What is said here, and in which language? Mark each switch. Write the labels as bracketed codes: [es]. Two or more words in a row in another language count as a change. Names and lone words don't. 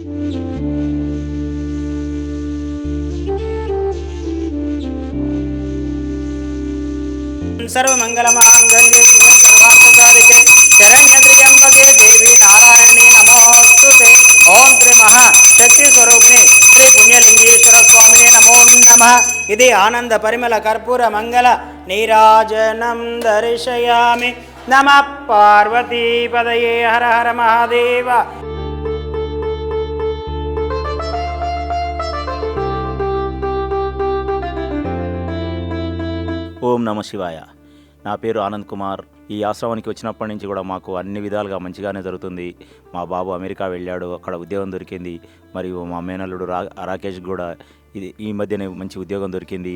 [sa] सर्वमंगलमांगल्ये शिवे सर्वार्थसाधिके शरण्ये त्र्यंबके देवी नारायणी नमोस्तुते। ओम श्री महाशक्ति स्वरूपिणी श्री पुण्यलिंगेश्वर स्वामिने नमो नमः। इति आनंद परिमल कर्पूर मंगल नीराजनं दर्शयामि। नमः पार्वती पदये हर हर महादेव। ఓం నమ శివాయ. [te] నా పేరు ఆనంద్ కుమార్. ఈ ఆశ్రమానికి వచ్చినప్పటి నుంచి కూడా మాకు అన్ని విధాలుగా మంచిగానే జరుగుతుంది. మా బాబు అమెరికా వెళ్ళాడు, అక్కడ ఉద్యోగం దొరికింది. మరియు మా మేనల్లుడు రాకేష్ కూడా ఈ మధ్యనే మంచి ఉద్యోగం దొరికింది.